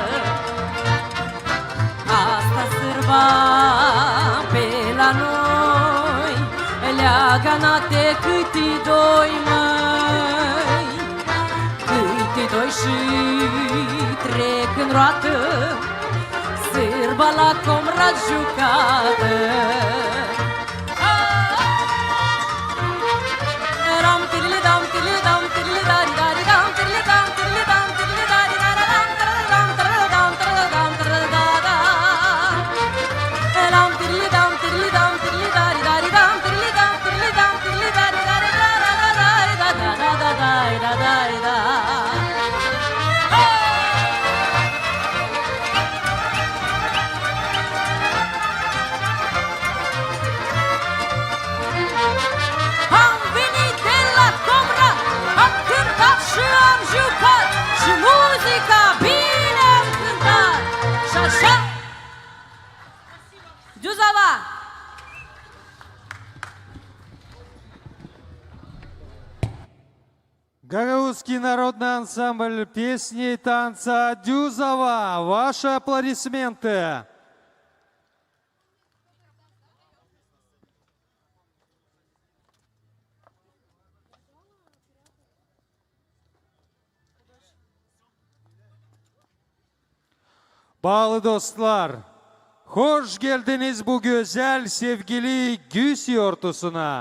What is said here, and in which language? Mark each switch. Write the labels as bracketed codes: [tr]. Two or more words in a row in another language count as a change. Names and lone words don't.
[ro] Asta sârba pe la noi, leagănate câti doi, măi, câti doi și trec în roată, sârba la comrat jucată. Ram tirili dam tirili dam tirili dari dari dam tirili dam tirili dam tirili dari dari dam tirili dam tirili dam tirili dam tirili da da. Ram tirili dam tirili dari dari dam tirili dam tirili dari dari da da da da da da da da. Am venit de la Comrat, am cântat și am jucat, și muzica bine am cântat. Și așa, [ru] Дюзова! Гагаузский народный ансамбль песни и танца «Дюзова». Ваши аплодисменты. [gag] Bağlı dostlar, hoş geldiniz bu güzel sevgili Güs yortusuna.